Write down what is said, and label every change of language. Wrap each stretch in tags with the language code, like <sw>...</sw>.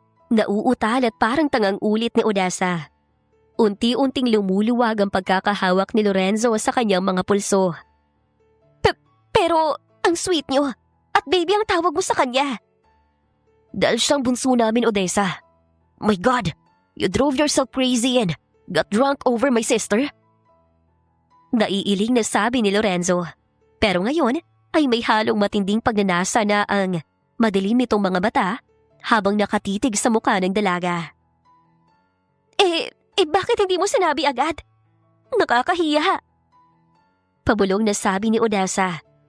<tl>Nauutal at parang tangang ulit ni Odessa. Unti-unting lumuluwag ang pagkakahawak ni Lorenzo sa kanyang mga pulso. Pero ang sweet niyo, At baby ang tawag mo sa kanya. Dahil siyang bunso namin, Odessa.</tl> <en>My God, you drove yourself crazy and got drunk over my sister?</en> <tl>Naiiling na sabi ni Lorenzo. Pero ngayon ay may halong matinding pagnanasa na ang madilim nitong mga mata habang nakatitig sa mukha ng dalaga. Bakit hindi mo sinabi agad? Nakakahiya. Pabulong na sabi ni Odessa.</tl>